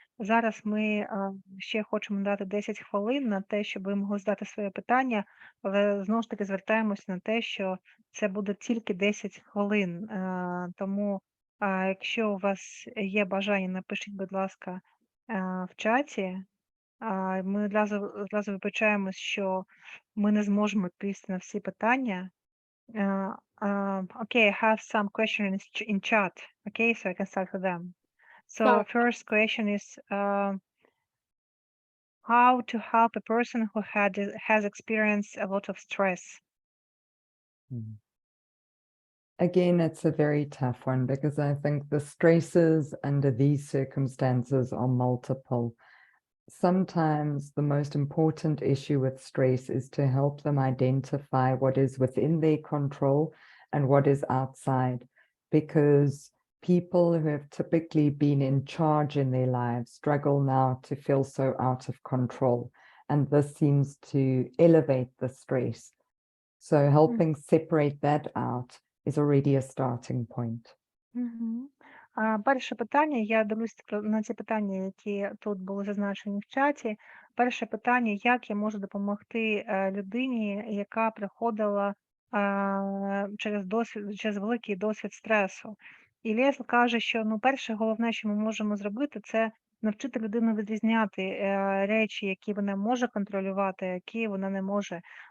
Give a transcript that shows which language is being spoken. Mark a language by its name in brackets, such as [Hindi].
[Ukrainian] Зараз ми ще хочемо дати 10 хвилин на те, щоб ви могли задати своє питання, але знову ж таки звертаємося на те, що це буде тільки 10 хвилин. Тому, якщо у вас є бажання, напишіть, будь ласка, в чаті. Ми одразу вибачаємось, що ми не зможемо відповісти на всі питання. [English] Okay, I have some questions in chat. Okay, so I can start with them. So first question is how to help a person who has experienced a lot of stress. Again, it's a very tough one because I think the stresses under these circumstances are multiple. Sometimes the most important issue with stress is to help them identify what is within their control and what is outside, because people who have typically been in charge in their lives struggle now to feel so out of control, and this seems to elevate the stress. So helping separate that out is already a starting point. [Ukrainian] Перше питання, я дивлюсь на ці питання, які тут були зазначені в чаті. Перше питання, як я можу допомогти людині, яка приходила через великий досвід стресу. І Liesl каже, що перше головне, що ми можемо зробити, це навчити людину відрізняти речі, які вона може контролювати, а які вона не може.